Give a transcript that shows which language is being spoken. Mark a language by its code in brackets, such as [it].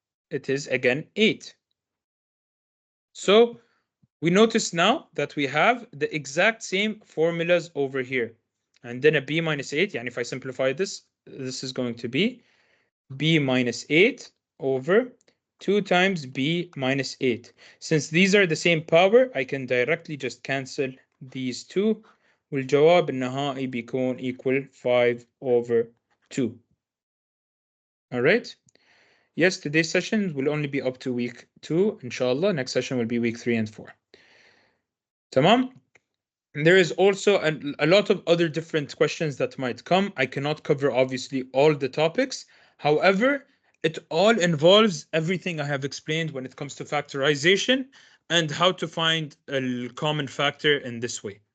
[en] It is again 8. So we notice now that we have the exact same formulas over here. And then a b minus 8, and if I simplify this, this is going to be b minus 8 over 2 times b minus 8. Since these are the same power, I can directly just cancel these two. [ar] والجواب النهائي بيكون [en] equal 5 over 2. All right. Yes, today's session will only be up to week 2, inshallah. Next session will be week 3 and 4. Tamam? There is also a lot of other different questions that might come. I cannot cover obviously all the topics. However, it all involves everything I have explained when it comes to factorization and how to find a common factor in this way.